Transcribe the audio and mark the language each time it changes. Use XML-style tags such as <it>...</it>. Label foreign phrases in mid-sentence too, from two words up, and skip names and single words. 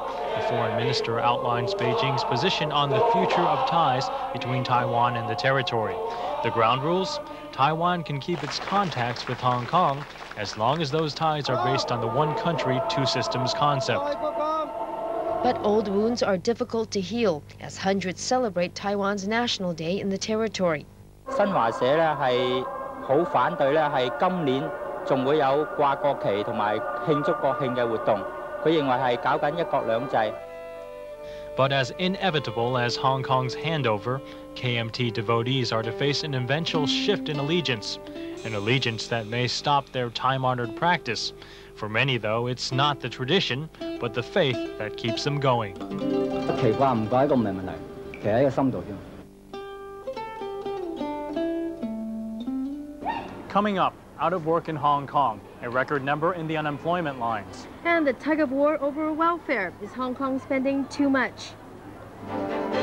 <en>The foreign minister outlines Beijing's position on the future of ties between Taiwan and the territory. The ground rules: Taiwan can keep its contacts with Hong Kong as long as those ties are based on the one country, two systems concept. But old wounds are difficult to heal as hundreds celebrate Taiwan's National Day in the territory.</en> <yue>新華社咧係好反對咧，係今年仲會有掛國旗同埋慶祝國慶嘅活動。佢認為係搞緊一國兩制。</yue> <en>But as inevitable as Hong Kong's handover, KMT devotees are to face an eventual shift in allegiance, an allegiance that may stop their time-honored practice. For many, though, it's not the tradition, but the faith that keeps them going.</en> <yue>奇怪唔怪，一個唔係問題，其實喺個心度啫。</yue> <en>Coming up, out of work in Hong Kong, a record number in the unemployment lines. And the tug of war over welfare. Is Hong Kong spending too much?</en>